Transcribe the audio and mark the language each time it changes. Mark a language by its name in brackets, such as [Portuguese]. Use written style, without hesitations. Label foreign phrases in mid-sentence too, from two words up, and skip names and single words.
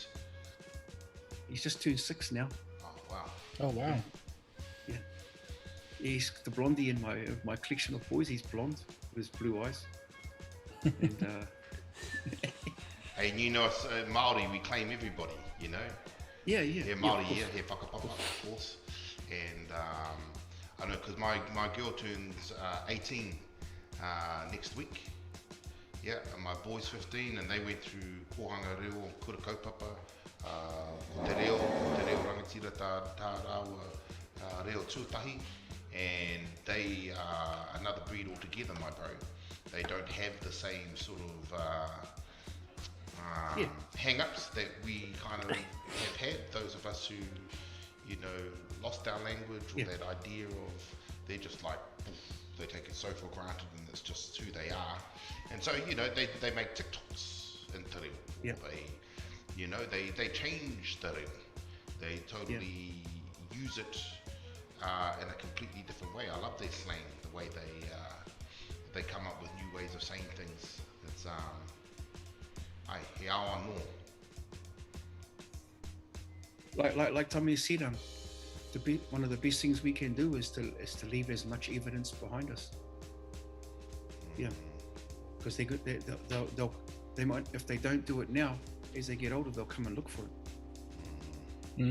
[English] He's just turned 6 now. Oh wow. Oh wow. Yeah. He's the blondie in my collection of boys. He's blonde with his blue eyes. And hey, us Māori, we claim everybody, Yeah. Yeah, [Māori] Māori, he whakapapa, [English] of course. And I know, because my girl turns 18 next week. Yeah, and my boy's 15 and they went through Kohanga Reo, Kura Kaupapa, [Māori] ko te reo rangatira tā rāua reo tuatahi, [English] and they are another breed altogether, my bro. They don't have the same sort of hang-ups that we kind of have had, those of us who, you know, lost our language, or that idea of they're just like, they take it so for granted and it's just who they are. And so, you know, they make TikToks in te reo. Yeah. They, you know, they change te reo. They totally use it in a completely different way. I love their slang, the way they come up with new ways of saying things. It's [Māori] ai he awa no. [English] Like Tommy said, one of the best things we can do is to leave as much evidence behind us. Yeah, because they might, if they don't do it now, as they get older, they'll come and look for it.